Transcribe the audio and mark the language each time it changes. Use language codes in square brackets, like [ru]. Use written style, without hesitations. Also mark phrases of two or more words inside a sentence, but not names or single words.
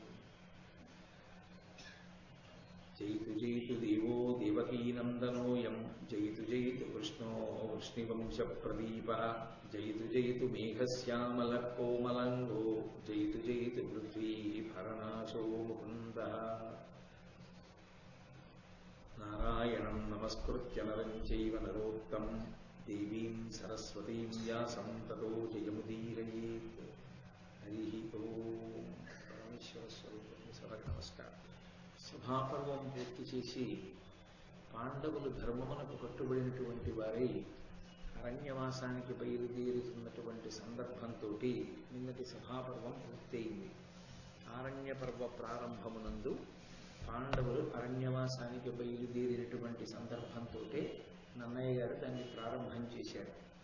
[sa] जयतु जयतु देवो देवकीनन्दनोऽयं जयतु जयतु कृष्णो वृष्णिवंशप्रदीपः जयतु जयतु मेघश्यामलः कोमलाङ्गो जयतु जयतु पृथ्वीभरनाशो मुकुन्दः। नारायणं नमस्कृत्य नरं चैव नरोत्तमं देवीं सरस्वतीं व्यासं ततो जयमुदीरयेत्। हरिः ओम्। परमेश्वर स्वरूपं [te] సభకు నమస్కారం. సభాపర్వం పూర్తి చేసి పాండవులు ధర్మమునకు కట్టుబడినటువంటి వారై అరణ్యవాసానికి బయలుదేరుతున్నటువంటి సందర్భంతో నిన్నటి సభాపర్వం పూర్తయింది. ఆరణ్య పర్వ ప్రారంభమునందు పాండవులు అరణ్యవాసానికి బయలుదేరినటువంటి సందర్భంతో నన్నయ్య గారు దాన్ని ప్రారంభం చేశారు.